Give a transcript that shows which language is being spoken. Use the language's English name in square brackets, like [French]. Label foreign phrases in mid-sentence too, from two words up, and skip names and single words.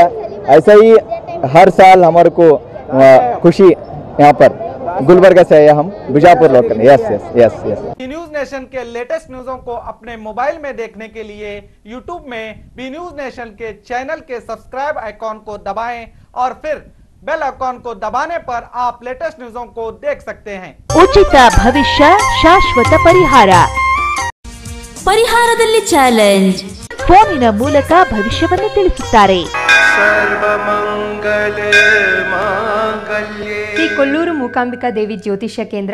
[Hindi] ऐसा ही हर साल हमारे को खुशी यहाँ पर गुलबर्गा से आया हम बीजापुर लोकल. [English] yes yes yes yes. [Hindi] बी न्यूज नेशन के लेटेस्ट न्यूज़ों को अपने मोबाइल में देखने के लिए यूट्यूब में बी न्यूज नेशन के चैनल के [English] subscribe icon [Hindi] को दबाएं और फिर [English] bell icon [Hindi] को दबाने पर आप लेटेस्ट न्यूज़ों को देख सकते हैं. [Kannada] ಉಚಿತ ಭವಿಷ್ಯ ಶಾಶ್ವತ ಪರಿಹಾರ. ಪರಿಹಾರದಲ್ಲಿ ಚಾಲೆಂಜ್. ಫೋನಿನ ಮೂಲಕ ಭವಿಷ್ಯವನ್ನು ತಿಳಿಸುತ್ತಾರೆ. ಶ್ರೀ ಕೊಲ್ಲೂರು ಮೂಕಾಂಬಿಕಾ ದೇವಿ ಜ್ಯೋತಿಷ್ಯ ಕೇಂದ್ರ.